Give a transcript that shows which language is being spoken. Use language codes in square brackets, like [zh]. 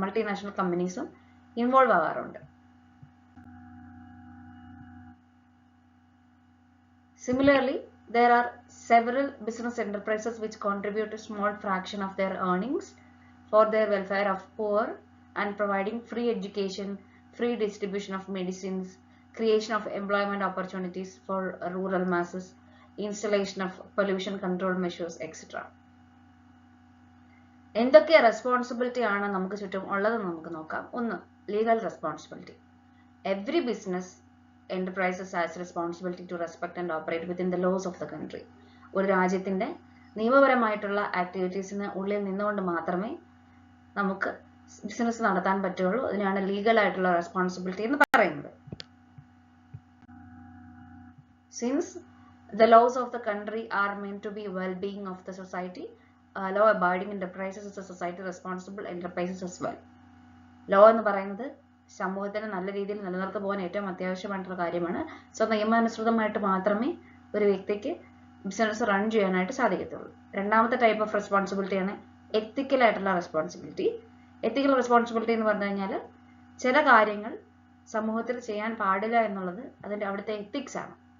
[ml] Multinational കമ്പനീസും involve ആവാറുണ്ട്. [en] Similarly, there are several business enterprises which contribute a small fraction of their earnings for their welfare of poor and providing free education, free distribution of medicines, creation of employment opportunities for rural masses, installation of pollution control measures, etc. [ml] എന്തൊക്കെ responsibility ആണ് നമുക്ക് ചുറ്റും ഉള്ളതെന്ന് നമുക്ക് നോക്കാം. [en] ഒന്ന്, legal responsibility. Every business enterprises has responsibility to respect and operate within the laws of the country. [ml] ഒരു രാജ്യത്തിന്റെ നിയമപരമായിട്ടുള്ള ആക്ടിവിറ്റീസിന് ഉള്ളിൽ നിന്നുകൊണ്ട് മാത്രമേ നമുക്ക് ബിസിനസ് നടത്താൻ പറ്റുള്ളൂ. അതിനാണ് ലീഗൽ ആയിട്ടുള്ള റെസ്പോൺസിബിലിറ്റി എന്ന് പറയുന്നത്. [en] Since the laws of the country are meant to be well-being of the society, law abiding enterprises is a society responsible enterprises as well. [ml] Law എന്ന് പറയുന്നത് സമൂഹത്തിന് നല്ല രീതിയിൽ നിലനിർത്തി പോകാൻ ഏറ്റവും അത്യാവശ്യമായിട്ടുള്ള കാര്യമാണ്. സോ നിയമാനുസൃതമായിട്ട് മാത്രമേ ഒരു വ്യക്തിക്ക് ബിസിനസ് റൺ ചെയ്യാനായിട്ട് സാധിക്കത്തുള്ളൂ. രണ്ടാമത്തെ ടൈപ്പ് ഓഫ് റെസ്പോൺസിബിലിറ്റി ആണ് എത്തിക്കൽ ആയിട്ടുള്ള റെസ്പോൺസിബിലിറ്റി. എത്തിക്കൽ റെസ്പോൺസിബിലിറ്റി എന്ന് പറഞ്ഞു കഴിഞ്ഞാൽ ചില കാര്യങ്ങൾ സമൂഹത്തിൽ ചെയ്യാൻ പാടില്ല എന്നുള്ളത് അതിന്റെ അവിടുത്തെ എത്തിക്സ് ആണ്.